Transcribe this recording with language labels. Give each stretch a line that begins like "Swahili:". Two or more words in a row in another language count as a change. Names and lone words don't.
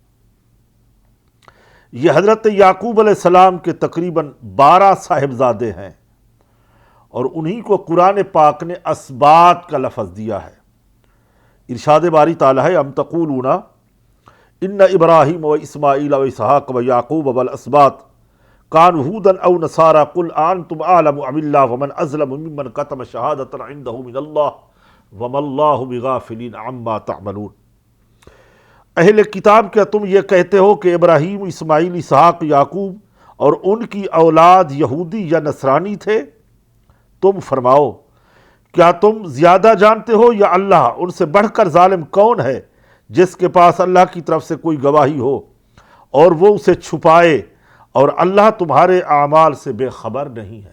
Urdu: یہ حضرت یعقوب علیہ السلام کے تقریباً 12 صاحبزادے ہیں، اور انہی کو قرآن پاک نے اسباط کا لفظ دیا ہے۔ ارشاد باری تعالیٰ ہے
Arabic: ام تقولون ان ابراہیم و اسماعیل و اسحاق و یعقوب والاسباط کانوا ھودا او نصارا قل انتم اعلم ام اللہ ومن اظلم ممن کتم شہادۃ عنده من اللہ وما اللہ بغافل عما تعملون۔
Urdu: اہل کتاب، کیا تم یہ کہتے ہو کہ ابراہیم، اسماعیل، اسحاق، یعقوب اور ان کی اولاد یہودی یا نصرانی تھے؟ تم فرماؤ کیا تم زیادہ جانتے ہو یا اللہ؟ ان سے بڑھ کر ظالم کون ہے جس کے پاس اللہ کی طرف سے کوئی گواہی ہو اور وہ اسے چھپائے، اور اللہ تمہارے اعمال سے بے خبر نہیں ہے۔